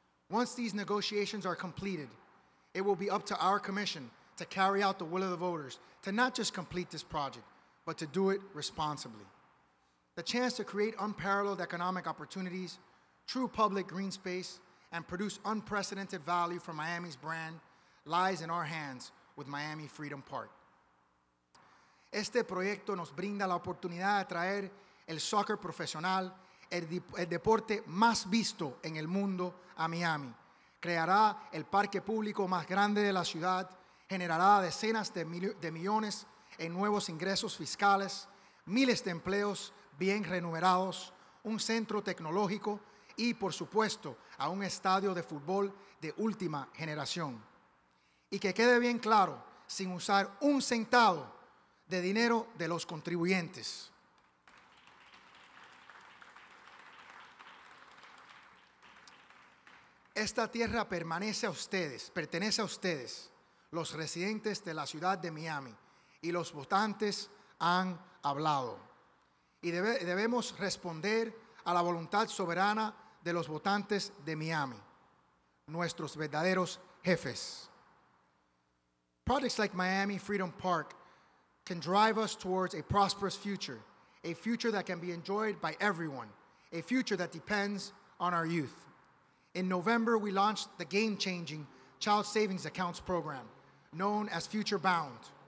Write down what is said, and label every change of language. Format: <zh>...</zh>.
<en>Once these negotiations are completed, it will be up to our commission to carry out the will of the voters, to not just complete this project, but to do it responsibly. The chance to create unparalleled economic opportunities, true public green space, and produce unprecedented value for Miami's brand lies in our hands with Miami Freedom Park.</en> <es>Este proyecto nos brinda la oportunidad de traer el soccer profesional, el deporte más visto en el mundo, a Miami. Creará el parque público más grande de la ciudad, generará decenas de millones en nuevos ingresos fiscales, miles de empleos bien remunerados, un centro tecnológico y, por supuesto, a un estadio de fútbol de última generación. Y que quede bien claro, sin usar un centavo de dinero de los contribuyentes. Esta tierra pertenece a ustedes, los residentes de la ciudad de Miami, y los votantes han hablado. Y debemos responder a la voluntad soberana de los votantes de Miami, nuestros verdaderos jefes.</es> <en>Projects like Miami Freedom Park can drive us towards a prosperous future, a future that can be enjoyed by everyone, a future that depends on our youth. In November, we launched the game-changing Child Savings Accounts program, known as Future Bound.</en>